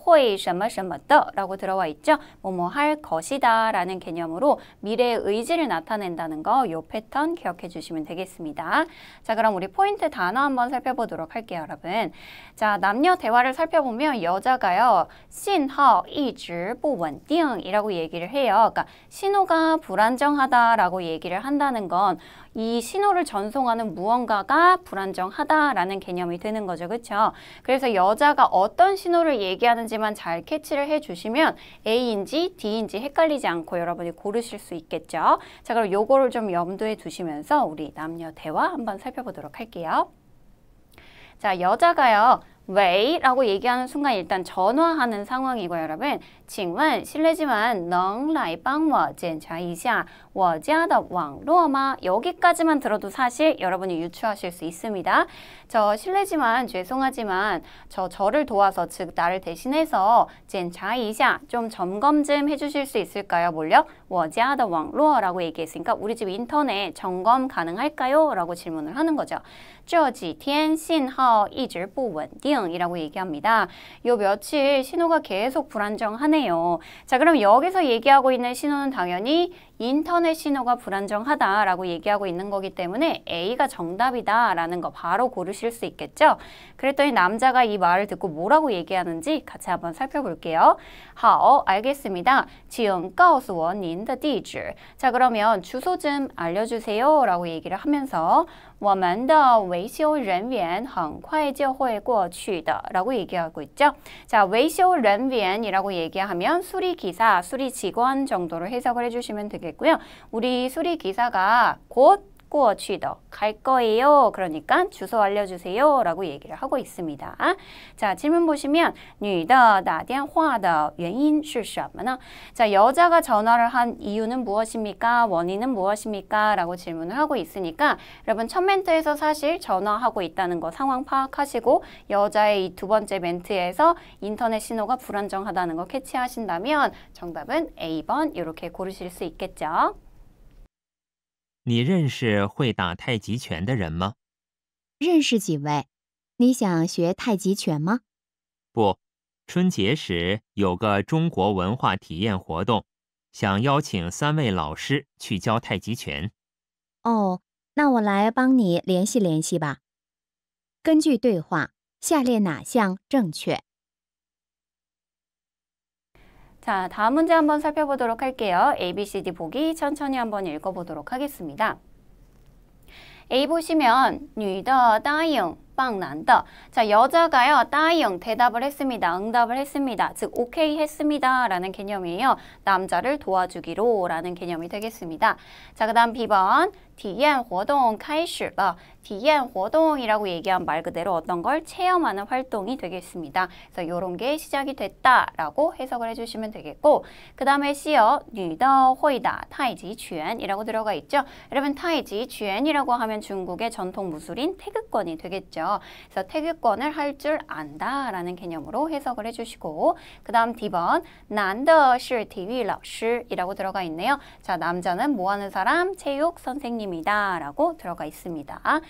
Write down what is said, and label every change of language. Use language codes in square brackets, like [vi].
[zh] 会什么什么的 [ko] 라고 들어와 있죠. 뭐뭐 할 것이다 라는 개념으로 미래의 의지를 나타낸다는 거, 요 패턴 기억해 주시면 되겠습니다. 자, 그럼 우리 포인트 단어 한번 살펴보도록 할게요, 여러분. 자, 남녀 대화를 살펴보면 여자가요. [zh] 信号一直不稳定 [ko] 이라고 얘기를 해요. 그러니까 신호가 불안정하다 라고 얘기를 한다는 건 이 신호를 전송하는 무언가가 불안정하다라는 개념이 되는 거죠. 그렇죠? 그래서 여자가 어떤 신호를 얘기하는지만 잘 캐치를 해주시면 A인지 D인지 헷갈리지 않고 여러분이 고르실 수 있겠죠. 자, 그럼 요거를 좀 염두에 두시면서 우리 남녀 대화 한번 살펴보도록 할게요. 자, 여자가요. 왜라고 얘기하는 순간 일단 전화하는 상황이고요, 여러분. [zh] 请问 [ko] 실례지만 [zh] 能来帮我检查一下我家的网络吗? [ko] 여기까지만 들어도 사실 여러분이 유추하실 수 있습니다. 저 실례지만 죄송하지만 저를 도와서 즉 나를 대신해서 [zh] 检查一下 [ko] 좀 점검 좀 해주실 수 있을까요? 뭘요? [zh] 我家的网络 [ko] 라고 얘기했으니까 우리 집 인터넷 점검 가능할까요? 라고 질문을 하는 거죠. [zh] 这几天信号一直不稳定 [ko] 이라고 얘기합니다. 요 며칠 신호가 계속 불안정하네요. 자, 그럼 여기서 얘기하고 있는 신호는 당연히 인터넷 신호가 불안정하다라고 얘기하고 있는 거기 때문에 A가 정답이다라는 거 바로 고르실 수 있겠죠? 그랬더니 남자가 이 말을 듣고 뭐라고 얘기하는지 같이 한번 살펴볼게요. [zh] 好, [ko] 알겠습니다. [zh] 请告诉我您的地址. [ko] 자, 그러면 주소 좀 알려주세요 라고 얘기를 하면서 [zh] 我们的维修人员很快就会过去的 [ko] 라고 얘기하고 있죠. 자, [zh] 维修人员 [ko] 이라고 얘기하면 수리기사, 수리직원 정도로 해석을 해주시면 되겠고요. 우리 수리기사가 곧 [zh] 过去的, [ko] 갈 거예요. 그러니까 주소 알려주세요 라고 얘기를 하고 있습니다. 자, 질문 보시면 [zh] 女的打电话的原因是什么呢? [ko] 자, 여자가 전화를 한 이유는 무엇입니까? 원인은 무엇입니까? 라고 질문을 하고 있으니까 여러분 첫 멘트에서 사실 전화하고 있다는 거 상황 파악하시고 여자의 이 두 번째 멘트에서 인터넷 신호가 불안정하다는 거 캐치하신다면 정답은 A번 이렇게 고르실 수 있겠죠. [zh] 你认识会打太极拳的人吗？认识几位？你想学太极拳吗？不，春节时有个中国文化体验活动，想邀请3位老师去教太极拳。哦，那我来帮你联系联系吧。根据对话，下列哪项正确？ [ko] 자, 다음 문제 한번 살펴보도록 할게요. A, B, C, D 보기 천천히 한번 읽어보도록 하겠습니다. A 보시면 [zh] 女的答应帮男的. [ko] 자, 여자가요. 答应 대답을 했습니다. 응답을 했습니다. 즉 오케이 했습니다. 라는 개념이에요. 남자를 도와주기로 라는 개념이 되겠습니다. 자, 그 다음 B번 [zh] 体验活动开始了. 体验活动 [ko] 이라고 얘기한 말 그대로 어떤 걸 체험하는 활동이 되겠습니다. 그래서 이런 게 시작이 됐다라고 해석을 해주시면 되겠고 그 다음에 C요. [zh] 女的会打太极拳 [ko] 이라고 들어가 있죠. 여러분 太极拳이라고 하면 중국의 전통 무술인 태극권이 되겠죠. 그래서 태극권을 할 줄 안다라는 개념으로 해석을 해주시고 그 다음 D번 [zh] 男的是体育老师 [ko] 이라고 들어가 있네요. 자, 남자는 뭐하는 사람? 체육 선생님이다 라고 들어가 있습니다.